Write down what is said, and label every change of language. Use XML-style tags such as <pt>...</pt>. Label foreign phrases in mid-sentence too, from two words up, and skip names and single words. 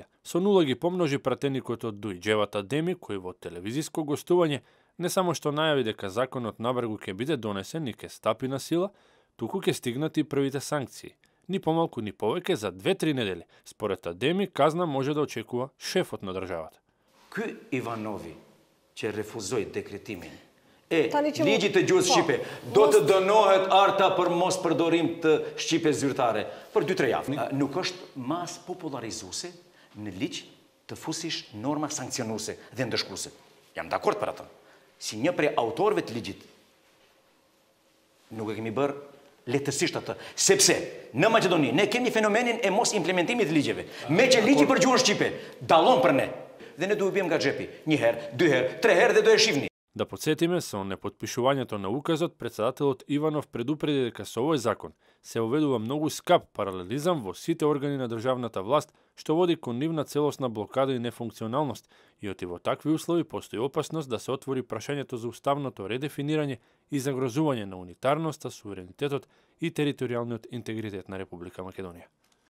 <mk>Со нула ги помножи пратеникот од Дујџевата Деми, кој во телевизиско гостување не само што најави дека законот набргу ќе биде донесен и ќе стапи на сила, туку ќе стигнат и првите санкции. Ни помалку ни повеќе за 2-3 недели. Според Адеми, казна може да очекува шефот на државата.</mk> <sq>Ky Ivanovi që refuzoi dekretimin ligjit të gjuhës shqipe do të dënohet arta për mos përdorim të shqipes zyrtare për 2-3 javë. Nuk është mas popularizuese në ligj të fusish norma sankcionuese dhe ndëshkuese. Jam dakord për atë. Si një prej autorëve të ligjit nuk e kemi bërë lehtësisht atë, sepse në Maqedoni ne kemi fenomenin e mos implementimit të ligjeve. Me që ligji për gjuhën shqipe dallon për ne. Dhe ne duhet bijem nga xhepi, 1 herë, 2 herë, 3 herë dhe do e shihni.</sq> <mk>Да подсетиме, со непотпишувањето на указот, претседателот Иванов предупреди дека со овој закон се уведува многу скап паралелизам во сите органи на државната власт, што води кон нивна целосна блокада и нефункционалност, и оти во такви услови постои опасност да се отвори прашањето за уставното редефинирање и загрозување на унитарноста, суверенитетот и територијалниот интегритет на Република Македонија.</mk>